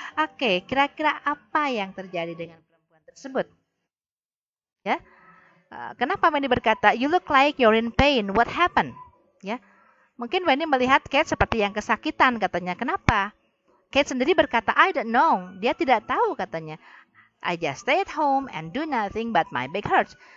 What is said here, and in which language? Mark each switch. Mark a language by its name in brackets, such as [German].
[Indonesian] Oke, kira-kira apa yang terjadi dengan perempuan tersebut? Ya. Kenapa Wendy berkata [English] you look like you're in pain? What happened? Ya. [Indonesian] Mungkin Wendy melihat Kate seperti yang kesakitan katanya. Kenapa? Kate sendiri berkata [English] I don't know. [Indonesian] Dia tidak tahu katanya. [English] I just stay at home and do nothing but my back hurts.